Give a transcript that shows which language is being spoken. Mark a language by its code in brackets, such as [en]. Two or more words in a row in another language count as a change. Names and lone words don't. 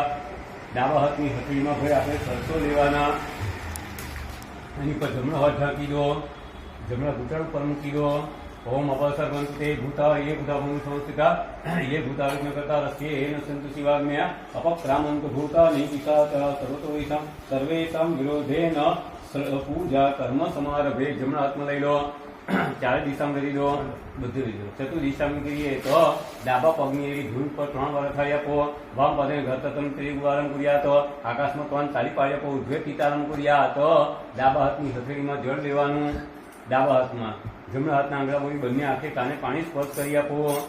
[gu] ડાબા હાથની હથેળીમાં ભાઈ આપણે સરસો લેવાના, એની પર જમણો હાથ ઢાંકી દો, જમણા ઘૂંટણ પર મૂકી દો। [sa] ओम अपसर वंते भूता ये भूता भूमि संस्थिता ये भूता विघ्न करता रस्ये न सन्तु शिवाज्ञया अपक्रामन्त भूता निपिशाच सर्वतो वैषां सर्वेषां विरोधेन पूजा कर्म समारभे। [gu] જમણા હાથમાં લઈ લો, ચારે દિશામાં કરી દો, બધી લઈ લો। ચતુર દિશામાં કરીએ તો ડાબા પગની એવી ધૂળ પર 3 વાર થાળી આપો, [sa] વામ પદે ઘતતમ ત્રિગુવારમ [gu] કર્યા તો આકાશમાં 3 ચાલી પાડી આપો, [sa] ઉધ્વે પિતારમ [gu] કર્યા તો ડાબા હાથની હથેળીમાં જળ લેવાનું, ડાબા હાથમાં જમણા હાથના આંગળા બોલી બંને હાથે કાને પાણી સ્પર્શ કરી આપો।